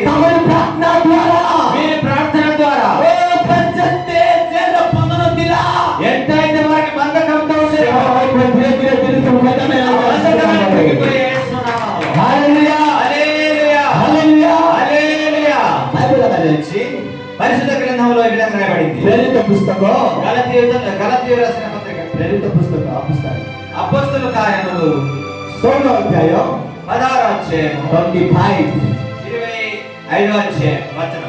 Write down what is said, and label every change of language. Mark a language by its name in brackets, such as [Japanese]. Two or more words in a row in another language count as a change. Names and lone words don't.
[Odia] ତାଙ୍କରି ପ୍ରାର୍ଥନା ଦ୍ୱାରା [Telugu] మీరు ప్రార్థన ద్వారా [Odia] ଯେତେ ଜେଲ ବନ୍ଧନ ଥିଲା, [Telugu] ఎంతైతే వారికి బంధకంతో ఉండేదో [Odia] ଧୀରେ ଧୀରେ ଧୀରେ ସବୁ [Telugu] బంధకాన్ని తెగిపోయి యేసునామములో. [Odia] ହାଲେଲୁୟା, [Telugu] హల్లెలూయా, [Odia] ହାଲେଲୁୟା। [Telugu] హల్లెలూయా. బైబిల్ రాయబడింది, పరిశుద్ధ గ్రంథంలో ఈ విధంగా రాయబడింది. ప్రేరిత పుస్తకం, గలతీయుల రాసిన పత్రిక ప్రేరిత పుస్తకం, అపోస్తల కార్యములు 16వ అధ్యాయం 16వ అధ్యాయం 25 25వ అధ్యాయం వచనం.